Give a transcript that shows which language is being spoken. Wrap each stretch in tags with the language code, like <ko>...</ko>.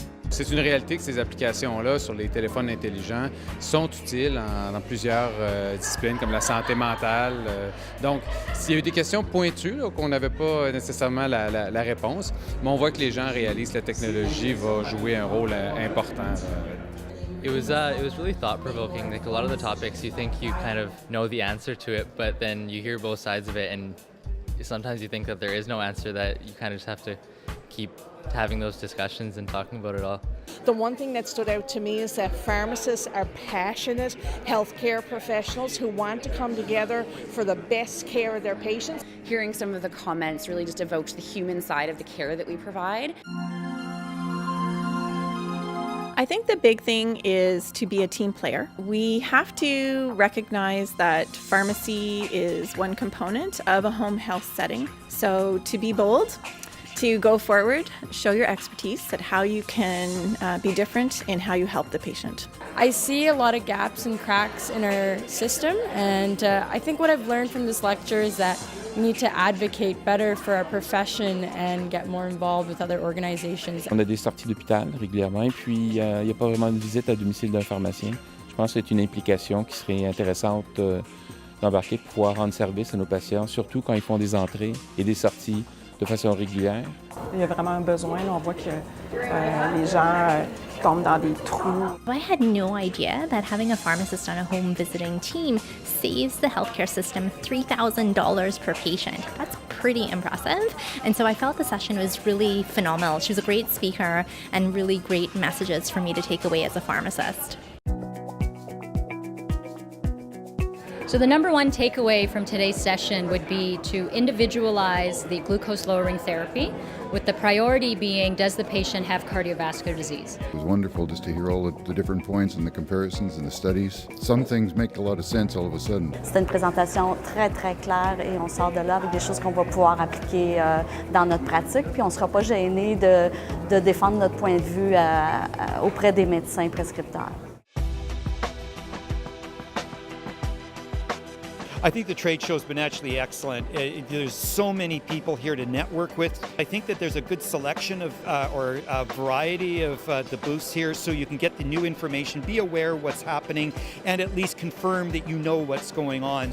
<fr>C'est une réalité que ces applications-là sur les téléphones intelligents sont utiles dans plusieurs disciplines comme la santé mentale. Donc, s'il y a eu des questions pointues qu'on n'avait pas nécessairement la réponse, mais on voit que les gens réalisent que la technologie va jouer un rôle important.</fr> <en>It was really thought-provoking. Like a lot of the topics, you think you kind of know the answer to it, but then you hear both sides of it, and sometimes you think that there is no answer, that you kind of just have to keep having those discussions and talking about it all. The one thing that stood out to me is that pharmacists are passionate healthcare professionals who want to come together for the best care of their patients. Hearing some of the comments really just evoked the human side of the care that we provide. I think the big thing is to be a team player. We have to recognize that pharmacy is one component of a home health setting. So to be bold, to go forward, show your expertise at how you can be different in how you help the patient. I see a lot of gaps and cracks in our system, and I think what I've learned from this lecture is that we need to advocate better for our profession and get more involved with other organizations.</en> <fr>On a des sorties d'hôpital régulièrement, et puis il n'y a pas vraiment de visite à domicile d'un pharmacien. Je pense que c'est une implication qui serait intéressante d'embarquer pour pouvoir rendre service à nos patients, surtout quand ils font des entrées et des sorties de façon régulière. Il y a vraiment un besoin. On voit que les gens tombent dans des trous.</fr> <en>I had no idea that having a pharmacist on a home visiting team saves the healthcare system $3,000 per patient. That's pretty impressive. And so I felt the session was really phenomenal. She was a great speaker and really great messages for me to take away as a pharmacist. So the number one takeaway from today's session would be to individualize the glucose-lowering therapy, with the priority being, does the patient have cardiovascular disease? It was wonderful just to hear all the different points and the comparisons and the studies. Some things make a lot of sense all of a sudden.</en> <fr>C'était une présentation très, très claire et on sort de là avec des choses qu'on va pouvoir appliquer dans notre pratique, puis on ne sera pas gêné de défendre notre point de vue auprès des médecins prescripteurs.</fr> <en>I think the trade show's been actually excellent. There's so many people here to network with. I think that there's a good selection of or a variety of the booths here, so you can get the new information, be aware of what's happening, and at least confirm that you know what's going on.</en>